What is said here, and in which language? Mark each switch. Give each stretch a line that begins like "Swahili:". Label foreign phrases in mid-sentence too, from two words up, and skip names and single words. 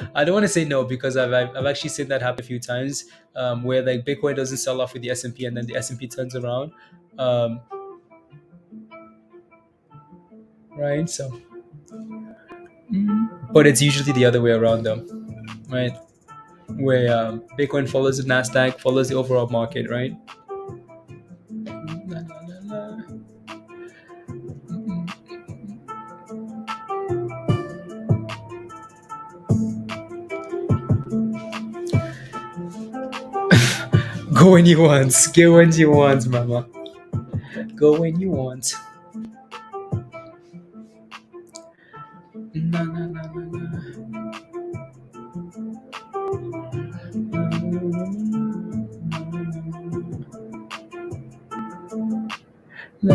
English: I don't want to say no because I've actually seen that happen a few times, where like Bitcoin doesn't sell off with the S&P and then the S&P turns around, right? So, but it's usually the other way around though, right? Where Bitcoin follows the Nasdaq, follows the overall market, right? La, la, la, la. Go when you want, get when you want, mama. Go when you want. Na, na, na, na, na.